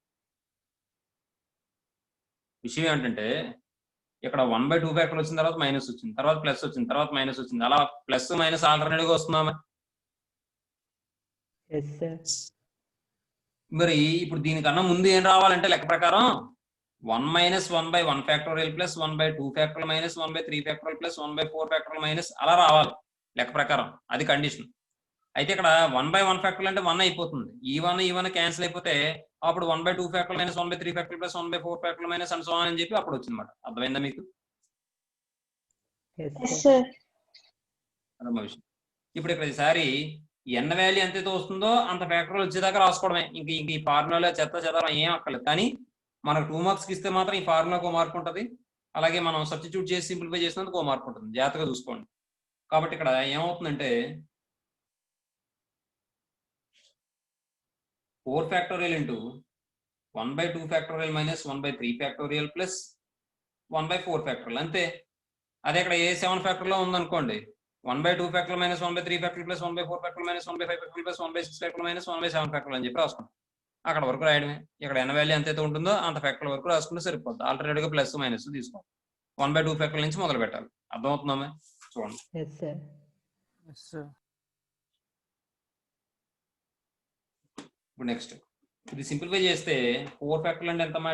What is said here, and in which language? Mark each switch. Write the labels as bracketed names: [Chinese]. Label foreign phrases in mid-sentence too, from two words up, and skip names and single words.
[Telugu] విషయం ఏంటంటే ఇక్కడ 1/2 ఫ్యాక్టర్ వచ్చిన తర్వాత మైనస్ వచ్చింది, తర్వాత ప్లస్ వచ్చింది, తర్వాత మైనస్ వచ్చింది. అలా [English] plus minus alternate [Telugu] గా వస్తుందా? మరి ఇప్పుడు దీనికన్నా ముందు ఏం రావాలంటే లెక్క ప్రకారం [English] 1 - 1/1 factorial plus 1/2 factorial minus 1/3 factorial plus 1/4 factorial minus [Telugu] అలా రావాలి లెక్క ప్రకారం. అది కండిషన్. అయితే ఇక్కడ 1/1 factorial అంటే 1 అయిపోతుంది. ఈ 1 క్యాన్సిల్ అయిపోతే అప్పుడు [English] 1/2 factorial minus 1/3 factorial plus 1/4 factorial minus and so on [Telugu] అని చెప్పి అప్పుడు వచ్చిందన్నమాట. అర్థమైందా మీకు? అదమ్మా విషయం. ఇప్పుడు ఇక్కడ ఈసారి n వాల్యూ ఎంతైతే వస్తుందో అంత ఫ్యాక్టరీలు వచ్చేదాకా రాసుకోవడమే. ఇంక ఈ ఫార్ములా చెత్త ఏం అక్కర్లేదు. కానీ మనకు 2 marks ఇస్తే మాత్రం ఈ ఫార్ములాకు 1 మార్క్ ఉంటుంది, అలాగే మనం సబ్స్టిట్యూట్ చేసి సింప్లిఫై చేసినందుకు 1 మార్క్ ఉంటుంది. జాగ్రత్తగా చూసుకోండి. కాబట్టి ఇక్కడ ఏమవుతుందంటే [English] 4 factorial into 1/2 factorial minus 1/3 factorial plus 1/4 factorial [Telugu] అంతే. అదే ఇక్కడ ఏ 7 factorial ఉందనుకోండి, [English] 1/2 factorial minus 1/3 factorial plus 1/4 factorial minus 1/5 factorial plus 1/6 factorial minus 1/7 factorial [Telugu] అని చెప్పి రాసుకుంటాం. అక్కడ వరకు రాయడమే. ఇక్కడ n వాల్యూ ఎంతైతే ఉంటుందో అంత ఫ్యాక్టరీల వరకు రాసుకుంటే సరిపోతుంది. ఆల్టర్నేట్ గా [English] plus minus [Telugu] తీసుకోండి. 1/2 ఫ్యాక్టరీల నుంచి మొదలు పెట్టాలి. అర్థమవుతుందా? చూడండి. ఇప్పుడు నెక్స్ట్ ఇది సింప్లిఫై చేస్తే 4 ఫ్యాక్టరీలు అంటే ఎంతమ్మా?